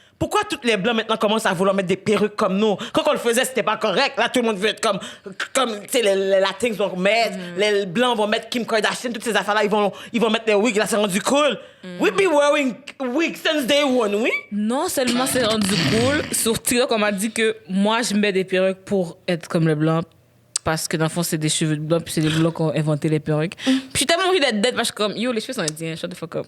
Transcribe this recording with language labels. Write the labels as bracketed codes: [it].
[fr] Pourquoi tous les Blancs maintenant commencent à vouloir mettre des perruques comme nous? Quand on le faisait, c'était pas correct. Là, tout le monde veut être comme tu sais, les Latins vont mettre, les Blancs vont mettre Kim Kardashian, toutes ces affaires-là, ils vont mettre des wigs. Là, c'est rendu cool. [en] We be wearing wigs since day one, oui? [fr] Non seulement c'est rendu cool, sur TikTok, on m'a dit que moi, je mets des perruques pour être comme le blanc. Parce que dans le fond, c'est des cheveux de blanc, puis c'est les blancs qui ont inventé les perruques. Puis j'ai tellement envie d'être dead, parce que je suis comme, yo, les cheveux sont indiens, [en] shut the fuck up.